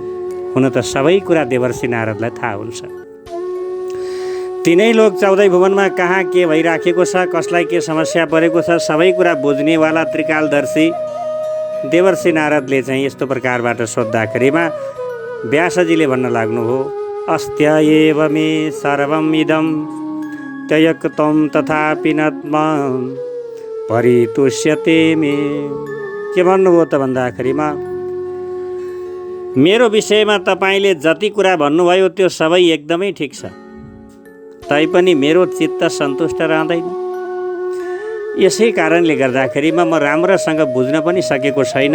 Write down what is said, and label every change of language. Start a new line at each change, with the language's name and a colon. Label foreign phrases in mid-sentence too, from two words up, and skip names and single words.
Nepali: हुन त सबै कुरा देवर्षि नारदलाई थाहा हुन्छ। तिनै लोक 14 भुवनमा कहाँ के भइराखेको छ, कसलाई के समस्या परेको छ, सबै कुरा बुझ्नेवाला त्रिकालदर्शी देवर्षि नारदले चाहिँ यस्तो प्रकारबाट सोद्धाखेरिमा व्यासजीले भन्न लाग्नुभयो,
Sanskrit: अस्त्य एव मे सर्वम् इदं त्यक्तं तथापि नत्मा परितुष्यते मे।
Nepali: के भन्नुभयो त भन्दाखेरिमा मेरो विषयमा तपाईँले जति कुरा भन्नुभयो त्यो सबै एकदमै ठिक छ, तैपनि मेरो चित्त सन्तुष्ट रहँदैन। यसै कारणले गर्दाखेरिमा म राम्रोसँग बुझ्न पनि सकेको छैन।